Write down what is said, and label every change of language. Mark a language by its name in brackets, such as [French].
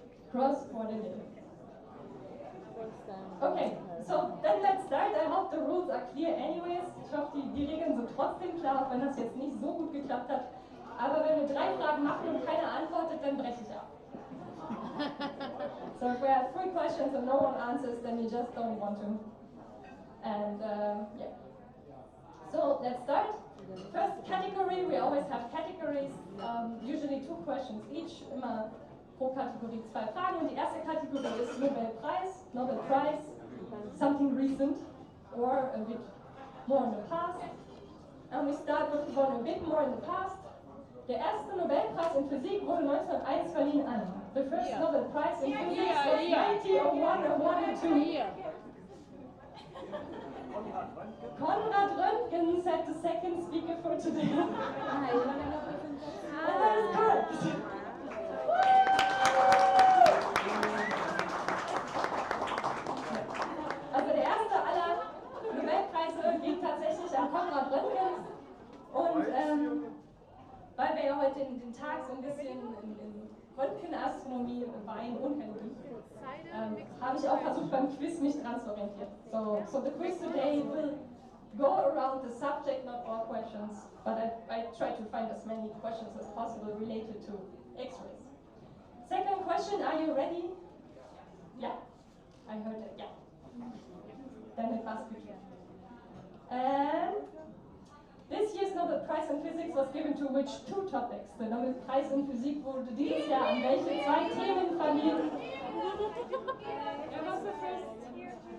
[English] Cross-quarter day. Okay, so then let's start. I hope the rules are clear anyways. [German] Ich hoffe, die Regeln sind trotzdem klar, auch wenn das jetzt nicht so gut geklappt hat. Aber wenn wir 3 Fragen machen und keiner antwortet, dann breche ich ab. [English] So if we have 3 questions and no one answers, then you just don't want to. And yeah. So let's start. First category, we always have categories, usually 2 questions each, [German] immer pro Kategorie 2 Fragen. Und die erste Kategorie ist Nobelpreis, [English] Nobel Prize, something recent or a bit more in the past. And we start with one a bit more in the past. [German] Der erste Nobelpreis in Physik wurde 1901 verliehen an. [English] The first Nobel Prize in Physics was 1901 awarded to Konrad Röntgen, said the second speaker for today. And that is correct. [German] Also der erste aller Nobelpreise ging tatsächlich an Konrad Röntgen. Und weil wir ja heute den Tag so ein bisschen in Röntgenastronomie weihen und Halloween, habe ich auch versucht beim Quiz mich dran zu orientieren. [English] So the quiz today will go around the subject, not all questions, but I try to find as many questions as possible related to X-rays. Second question, are you ready? Yeah, I heard it, yeah. Then it must be true. And this year's Nobel Prize in Physics was given to which 2 topics? [German] Der Nobelpreis in Physik wurde dieses Jahr an welche 2 Themen verliehen? Wer war [English] the first here?